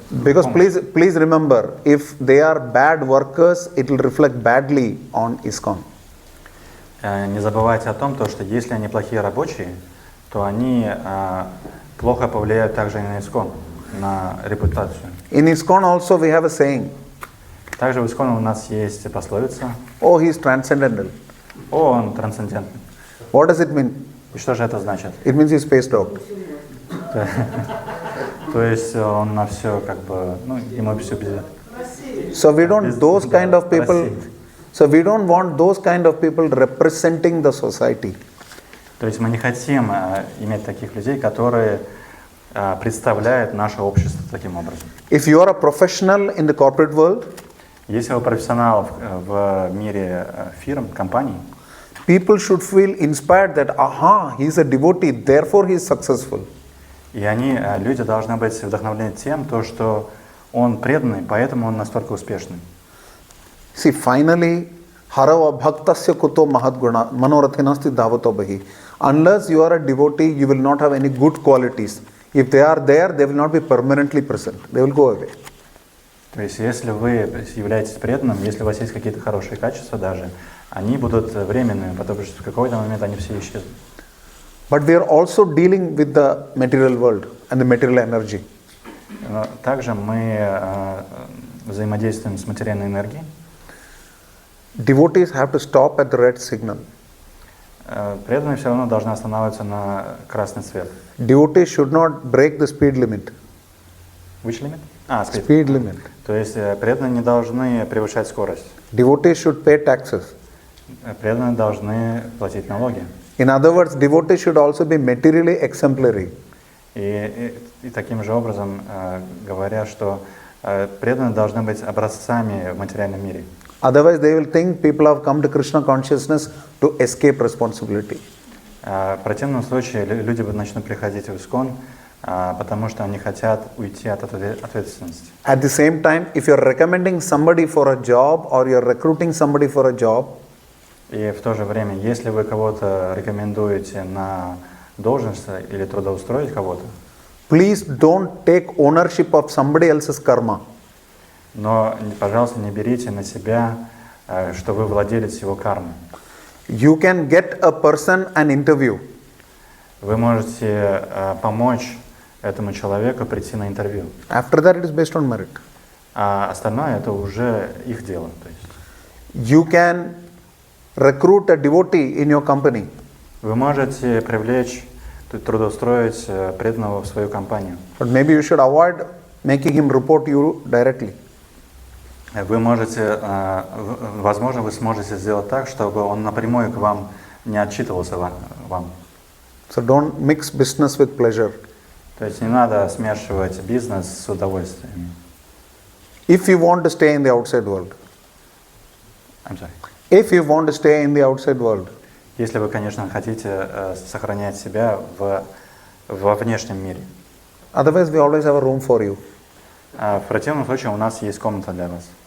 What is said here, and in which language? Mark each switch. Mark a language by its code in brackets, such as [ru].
[en] Because please remember, if they are bad workers, it will reflect badly on ISKCON. [ru] Не забывайте о том, что если они плохие рабочие, то они плохо повлияют также и на ISKCON, на репутацию. [en] In ISKCON also we have a saying. [ru] Также в ISKCON у нас есть пословица. [en] Oh, he is transcendental. [ru] Он трансцендентный. [en] What does it mean? [ru] И что же это значит? [en] It means he is spaced out. [ru] То есть он на все ему все без. [en] So we don't those kind of people. So we don't want those kind of people representing the society. [ru] То есть мы не хотим иметь таких людей, которые представляют наше общество таким образом. [en] If you are a professional in the corporate world, [ru] если вы профессионал в мире фирм, компаний, [en] people should feel inspired that he is a devotee, therefore he is successful. [ru] И люди должны быть вдохновлены тем, что он преданный, поэтому он настолько успешный. [en] See, finally, [sa] harava bhaktasya kuto mahadguna manorathinasti davato bahi. [en] Unless you are a devotee, you will not have any good qualities. If they are there, they will not be permanently present. They will go away. [ru] То есть, если вы являетесь преданным, если у вас есть какие-то хорошие качества даже, они будут временными, потому что в какой-то момент они все исчезнут. [en] But we are also dealing with the material world and the material energy. [ru] Но также мы взаимодействуем с материальной энергией. [en] Devotees have to stop at the red signal. [ru] Преданные все равно должны останавливаться на красный свет. [en] Devotees should not break the speed limit. Which limit? Speed limit. [ru] То есть преданные не должны превышать скорость. [en] Devotees should pay taxes. [ru] Преданные должны платить налоги. [en] In other words, devotees should also be materially exemplary. [ru] И таким же образом говоря, что преданные должны быть образцами в материальном мире. [en] Otherwise, they will think people have come to Krishna consciousness to escape responsibility. [ru] В противном случае люди начнут приходить в ISKCON потому что они хотят уйти от ответственности. [en] At the same time, if you're recommending somebody for a job or you're recruiting somebody for a job, [ru] И в то же время, если вы кого-то рекомендуете на должность или трудоустроить кого-то, [en] please don't take ownership of somebody else's karma. [ru] но, пожалуйста, не берите на себя, что вы владелец его кармы. [en] You can get a person an interview. [ru] Вы можете помочь этому человеку прийти на интервью. [en] After that, it is based on merit. [ru] А остальное это уже их дело. То есть [en] You can recruit a devotee in your company. [ru] вы можете привлечь, трудоустроить преданного в свою компанию. [en] But maybe you should avoid making him report you directly. [ru] Вы можете, возможно, вы сможете сделать так, чтобы он напрямую к вам не отчитывался вам. [en] So don't mix business with pleasure. [ru] То есть не надо смешивать бизнес с удовольствием. [en] If you want to stay in the outside world. I'm sorry. If you want to stay in the outside world. [ru] Если вы, конечно, хотите сохранять себя во внешнем мире. [en] Otherwise, we always have a room for you. [ru] В противном случае у нас есть комната для вас.